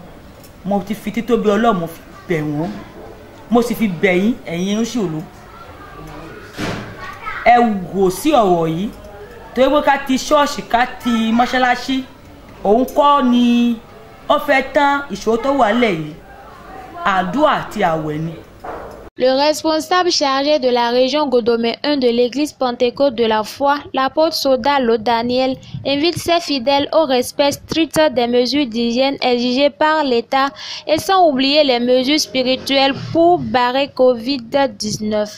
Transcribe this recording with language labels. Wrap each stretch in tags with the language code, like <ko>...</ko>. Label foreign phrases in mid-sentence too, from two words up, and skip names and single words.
<yo>Mo ti fi títóbi Ọlọ́run bẹ̀ wọ́n, mo sì fi bẹ̀ yín ẹ̀yin Oníṣòlú, ẹ wò sí ọ̀rọ̀ yìí torí pé ká ti ṣọ́ọ̀ṣì ká ti mọ́ṣáláṣí òun kọ́ ni ó fẹ́ tán ìṣòro tó wà lẹ̀ yìí, àdúà àti àwẹ̀ ni.</yo> <fr>Le responsable chargé de la région Godomé 1 de l'église Pentecôte de la foi, l'apôtre Soda Lo Daniel, invite ses fidèles au respect strict des mesures d'hygiène exigées par l'État et sans oublier les mesures spirituelles pour barrer Covid-19.</fr>